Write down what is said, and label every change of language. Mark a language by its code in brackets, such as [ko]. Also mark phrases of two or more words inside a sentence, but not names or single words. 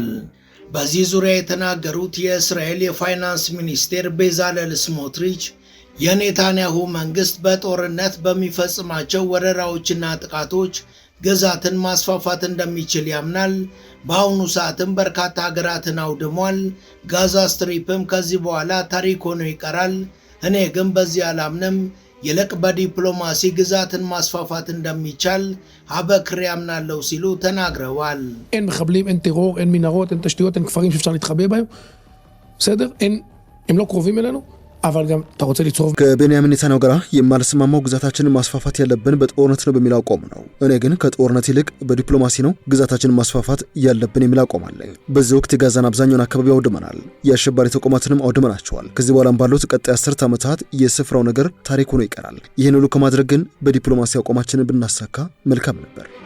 [am] በዚህ ዙሪያ የተናገሩት የእስራኤል የፋይናንስ ሚኒስቴር ቤዛለል ስሞትሪች የኔታንያሁ መንግስት በጦርነት በሚፈጽማቸው ወረራዎችና ጥቃቶች ግዛትን ማስፋፋት እንደሚችል ያምናል። በአሁኑ ሰዓትም በርካታ ሀገራትን አውድሟል። ጋዛ ስትሪፕም ከዚህ በኋላ ታሪክ ሆኖ ይቀራል። እኔ ግን በዚህ አላምንም። ይልቅ በዲፕሎማሲ ግዛትን ማስፋፋት እንደሚቻል አበክሬ አምናለሁ ሲሉ ተናግረዋል። [he] אין מחבלים, אין טרור, אין מנהרות, אין תשתיות, אין כפרים שאפשר להתחבא בהם. בסדר? הם לא קרובים אלינו. אבל גם אתה רוצה ליצור [am] ከቤንያሚን ኔታንያሁ ጋር የማልስማማው ግዛታችንን ማስፋፋት ያለብን በጦርነት ነው በሚል አቋም ነው። እኔ ግን ከጦርነት ይልቅ በዲፕሎማሲ ነው ግዛታችንን ማስፋፋት ያለብን የሚል አቋም አለኝ። በዚህ ወቅት የጋዛን አብዛኛውን አካባቢ አውድመናል፣ የአሸባሪ ተቋማትንም አውድመናቸዋል። ከዚህ በኋላም ባሉት ቀጣይ 10 ዓመታት የስፍራው ነገር ታሪክ ሆኖ ይቀራል። ይህን ሁሉ ከማድረግ ግን በዲፕሎማሲ አቋማችንን ብናሳካ መልካም ነበር።